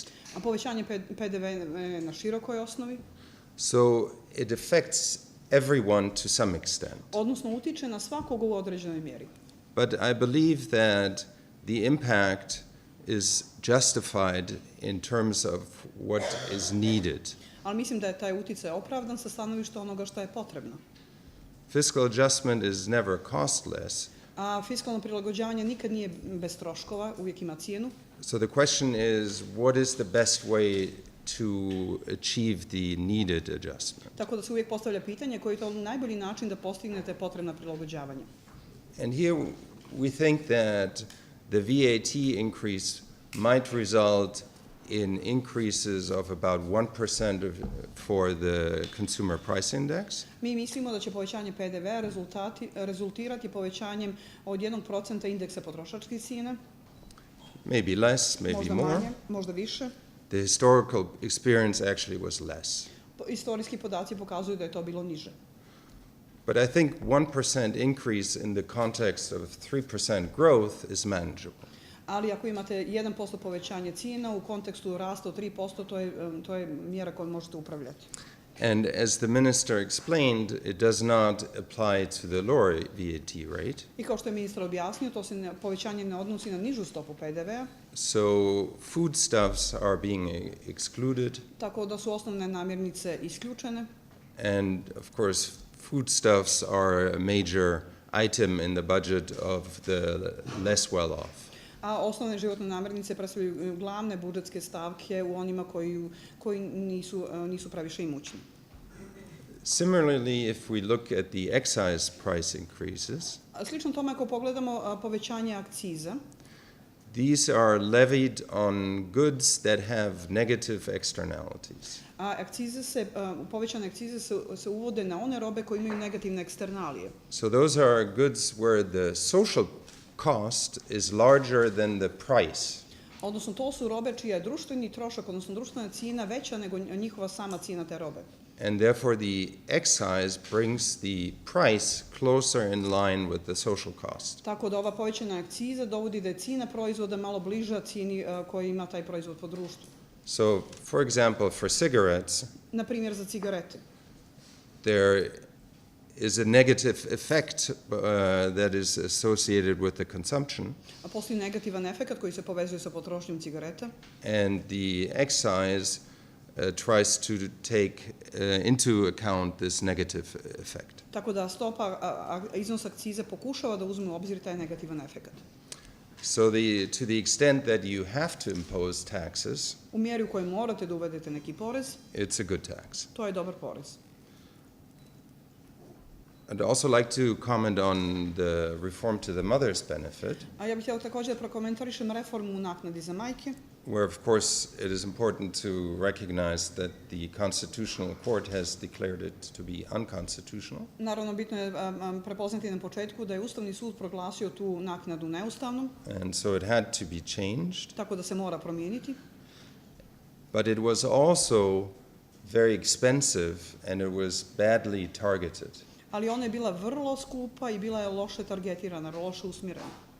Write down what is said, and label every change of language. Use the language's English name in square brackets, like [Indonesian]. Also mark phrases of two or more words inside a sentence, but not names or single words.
[Serbian] A povećanje PDV na širokoj osnovi. [English] So it affects everyone to some extent. [Serbian] Odnosno utiče na svakog u određenoj mjeri. [English] But I believe that the impact is justified in terms of what is needed. [Serbian] Ali mislim da je taj uticaj opravdan sa stanovišta onoga što je potrebno. [English] Fiscal adjustment is never costless. [Serbian] A fiskalno prilagođavanje nikad nije bez troškova, uvijek ima cijenu. [English] So the question is, what is the best way to achieve the needed adjustment? [Serbian] Tako da se uvijek postavlja pitanje koji je to najbolji način da postignete potrebna prilagođavanja. [English] And here we think that the VAT increase might result in increases of about 1% for the consumer price index. [Serbian] Mi mislimo da će povećanje PDV-a rezultirati povećanjem od 1% indeksa potrošačkih cijena. [English] Maybe less, maybe [Serbian] Možda [English] more. [Serbian] manje, možda više. [English] The historical experience actually was less. [Serbian] Istorijski podaci pokazuju da je to bilo niže. [English] But I think 1% increase in the context of 3% growth is manageable. [Serbian] Ali ako imate 1% povećanje cijena u kontekstu rasta od 3%, to je mjera kojom možete upravljati. [English] And as the minister explained, it does not apply to the lower VAT rate. [Serbian] I kao što je ministar objasnio, to se povećanje ne odnosi na nižu stopu PDV-a. [English] So foodstuffs are being excluded. [Serbian] Tako da su osnovne namirnice isključene. [English] And of course, foodstuffs are a major item in the budget of the less well-off. [Serbian] A osnovne životne namirnice predstavljaju glavne budžetske stavke u onima koji nisu previše imućni. [English] Similarly, if we look at the excise price increases, [Serbian] Slično tome ako pogledamo povećanje akciza, [English] these are levied on goods that have negative externalities. [Serbian] povećane akcize se uvode na one robe koje imaju negativne eksternalije. [English] So those are goods where the social cost is larger than the price. [Serbian] Odnosno, to su robe čija je društveni trošak, odnosno društvena cijena veća nego njihova sama cijena te robe. [English] And therefore the excise brings the price closer in line with the social cost. [Serbian] Tako da ova povećana akciza dovodi da je cijena proizvoda malo bliža cijeni koju ima taj proizvod po društvu. [English] So, for example, for cigarettes, [Serbian] Na primjer, za cigarete. [English] there is a negative effect that is associated with the consumption, [Serbian] A postoji negativan efekt koji se povezuje sa potrošnjom cigareta. [English] and the excise tries to take into account this negative effect. [Serbian] Tako da iznos akcize pokušava da uzme u obzir taj negativan efekt. [English] So to the extent that you have to impose taxes, [Serbian] U mjeri u kojoj morate da uvedete neki porez, [English] it's a good tax. [Serbian] to je dobar porez. [English] I'd also like to comment on the reform to the mother's benefit, [Serbian] A ja bih htjela također da prokomentarišem reformu u naknadi za majke, [English] where of course it is important to recognize that the Constitutional Court has declared it to be unconstitutional. [Serbian] Naravno, bitno je prepoznati na početku da je Ustavni sud proglasio tu naknadu neustavnom, [English] And so it had to be changed. [Serbian] tako da se mora promijeniti. [English] But it was also very expensive and it was badly targeted. [Serbian] Ali ona je bila vrlo skupa i bila je loše targetirana, loše usmjerena.